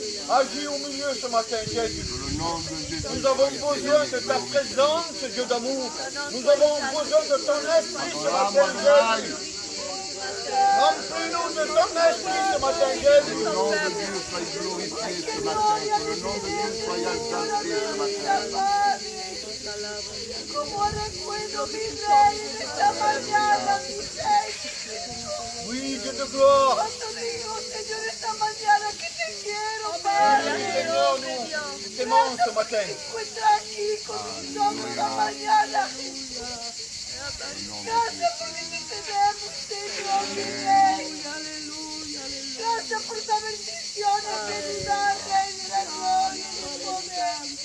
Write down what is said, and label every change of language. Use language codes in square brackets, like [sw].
[fr] Agis au milieu ce matin, Jésus. Nous avons besoin de ta présence, Dieu d'amour. Nous avons besoin de ton esprit ce matin, Jésus. Remplis-nous de ton esprit ce matin, Jésus. Que le nom de Dieu soit glorifié ce matin. Que le nom de Dieu soit exalté ce matin. [es] Como recuerdo mi rey en esta mañana, mi rey. [fr] Oui, Dieu de gloire. [es] Cuando digo, Señor, esta mañana que te quiero, Padre. [fr] Seigneur, nous t'aimons ce matin. [es] Me encuentro aquí con mis ojos esta mañana. Gracias porque te tenemos, Señor, mi rey. Gracias por esta bendición que nos da, Rey de la gloria y del poder.